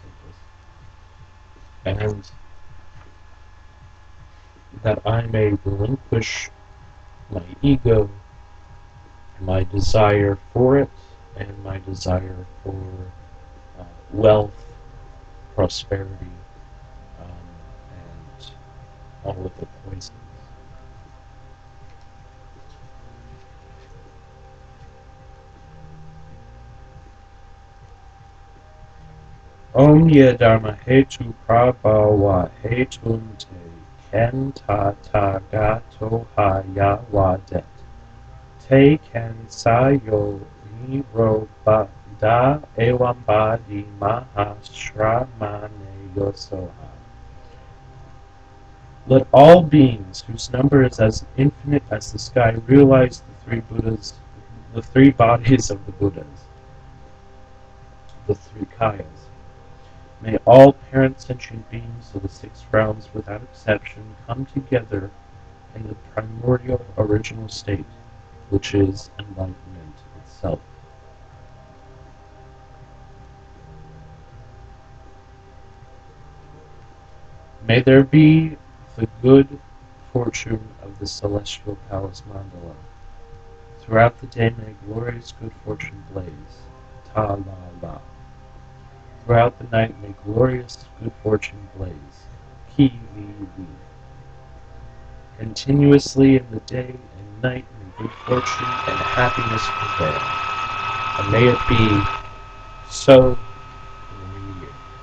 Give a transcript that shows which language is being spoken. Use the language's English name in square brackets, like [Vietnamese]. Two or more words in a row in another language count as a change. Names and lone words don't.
[English] of Sandus, and that I may relinquish my ego, my desire for it, and my desire for wealth, prosperity, and all of the poisons. [Sanskrit] ॐ ये धर्मा हेतु प्रभवा हेतुं तेषां तथागतो ह्यवदत् तेषां च यो निरोध एवंवादी महाश्रमणः स्वाहा. [English] Let all beings whose number is as infinite as the sky realize the three bodies of the Buddhas, the three kayas. May all parent sentient beings of the six realms without exception come together in the primordial original state, which is enlightenment itself. May there be the good fortune of the celestial palace mandala. Throughout the day may glorious good fortune blaze. Ta-la-la. Throughout the night may glorious good fortune blaze. Ki-li-li. Continuously in the day and night may good fortune and happiness prevail. And may it be so in the new year.